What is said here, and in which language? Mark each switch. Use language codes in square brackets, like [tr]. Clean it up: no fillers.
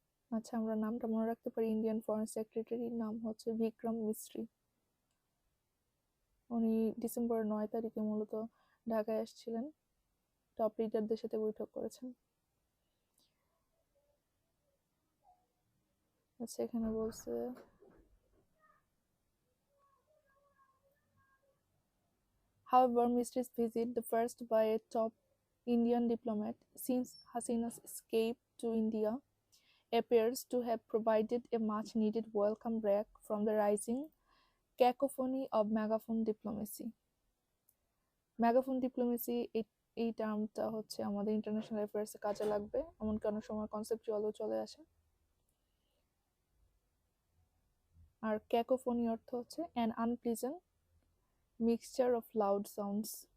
[bn] আচ্ছা, আমরা নামটা মনে রাখতে পারি। ইন্ডিয়ান ফরেন সেক্রেটারির নাম হচ্ছে বিক্রম মিস্ত্রি। উনি ডিসেম্বর 9 তারিখে মূলত ঢাকায় আসছিলেন, টপ লিডারদের সাথে বৈঠক করেছেন। আচ্ছা, এখানে বলছে [en] however Mistri's visit, the first by a top Indian diplomat since Hasina's escape to India, appears to have provided a much needed welcome break from the rising cacophony of megaphone diplomacy. [bn] Megaphone diplomacy, এই টার্মটা হচ্ছে আমাদের international অ্যাফেয়ার্সে কাজে লাগবে, এমনকি অনেক সময় কনসেপচুয়ালও চলে আসে। আর ক্যাকোফোনি অর্থ হচ্ছে [en] An unpleasant mixture of loud sounds.